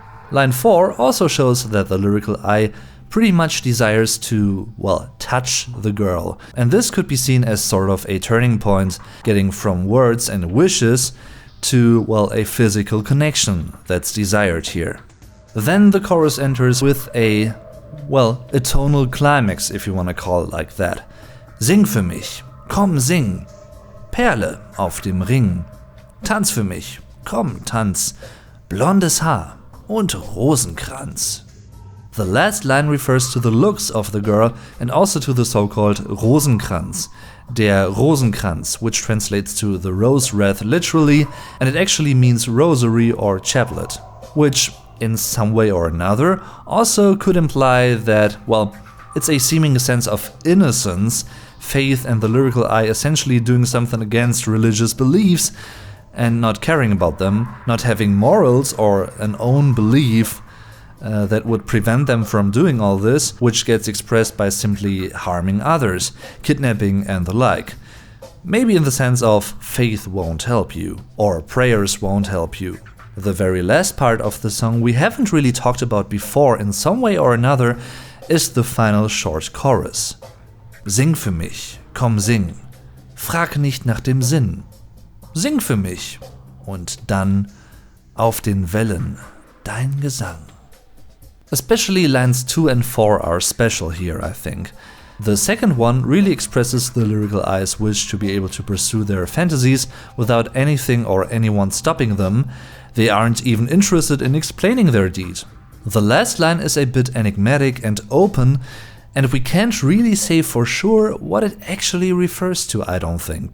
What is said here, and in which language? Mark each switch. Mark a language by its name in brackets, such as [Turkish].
[English] Line 4 also shows that the lyrical eye pretty much desires to, well, touch the girl. And this could be seen as sort of a turning point, getting from words and wishes to, well, a physical connection that's desired here. Then the chorus enters with a tonal climax, if you want to call it like that. [German] Sing für mich, komm sing, Perle auf dem Ring. Tanz für mich, komm tanz, blondes Haar und Rosenkranz. [English] The last line refers to the looks of the girl and also to the so-called Rosenkranz, der Rosenkranz, which translates to the rose wreath literally, and it actually means rosary or chaplet, which in some way or another also could imply that, well, it's a seeming sense of innocence, faith and the lyrical eye essentially doing something against religious beliefs and not caring about them, not having morals or an own belief that would prevent them from doing all this, which gets expressed by simply harming others, kidnapping and the like. Maybe in the sense of faith won't help you, or prayers won't help you. The very last part of the song we haven't really talked about before in some way or another is the final short chorus. [German] Sing für mich, komm sing, frag nicht nach dem Sinn. Sing für mich und dann auf den Wellen dein Gesang. [English] Especially lines 2 and 4 are special here, I think. The second one really expresses the lyrical eye's wish to be able to pursue their fantasies without anything or anyone stopping them. They aren't even interested in explaining their deed. The last line is a bit enigmatic and open, and we can't really say for sure what it actually refers to, I don't think.